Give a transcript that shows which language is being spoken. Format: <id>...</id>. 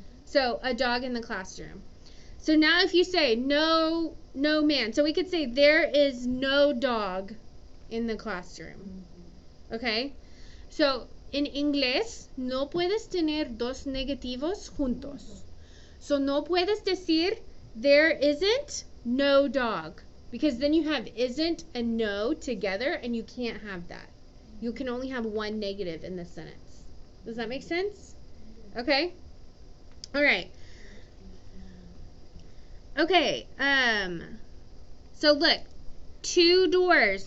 <en>So a dog in the classroom. So now if you say no man. So we could say there is no dog in the classroom. Okay?</en> <es>So en inglés no puedes tener dos negativos juntos. So no puedes decir</es> <en>there isn't no dog. Because then you have isn't and no together, and you can't have that. You can only have one negative in this sentence. Does that make sense? Okay? All right. Okay. So look, 2 doors.</en>